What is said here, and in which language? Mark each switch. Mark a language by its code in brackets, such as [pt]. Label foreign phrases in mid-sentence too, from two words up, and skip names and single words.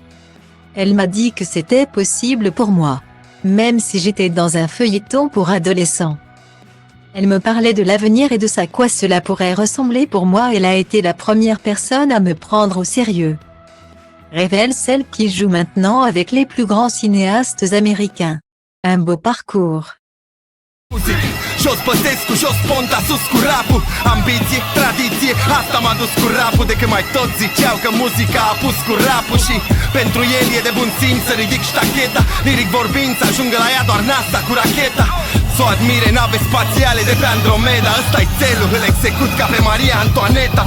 [fr] Elle m'a dit que c'était possible pour moi, même si j'étais dans un feuilleton pour adolescents. Elle me parlait de l'avenir et de à quoi cela pourrait ressembler pour moi. Elle a été la première personne à me prendre au sérieux, révèle celle qui joue maintenant avec les plus grands cinéastes américains. Un beau parcours. [ro] Jos Băsescu, jos Ponta, sus cu rapul. Ambiție, tradiție, asta m-a dus cu rapul. De când mai toți ziceau că muzica a pus cu rapul. Și pentru el e de bun simț să ridic ștacheta. Liric vorbind să ajungă la ea doar NASA cu racheta. S-o admire nave spațiale de pe Andromeda. Ăsta-i țelul, îl execut ca pe Maria Antoaneta.